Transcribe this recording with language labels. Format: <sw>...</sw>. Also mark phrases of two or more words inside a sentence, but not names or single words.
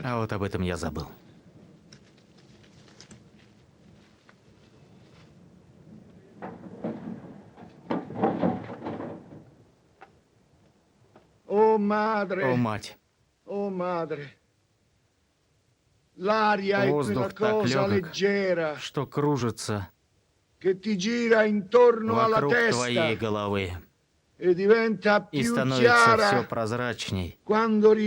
<ru>А вот об этом я забыл.</ru> <it>Oh madre,</it> <ru>О, мать,</ru> <it>oh madre. L'aria è quella</it> <ru>воздух так</ru> <it>cosa</it> <ru>легок,</ru> <it>leggera</it> <ru>что кружится</ru> <it>che ti gira intorno alla</it> <ru>вокруг твоей</ru> <it>testa</it> <ru>головы</ru> <it>e diventa</it> <ru>и</ru> <it>più</it> <ru>становится все</ru> <it>chiara</it> <ru>прозрачней,</ru> <it>quando ridi.</it>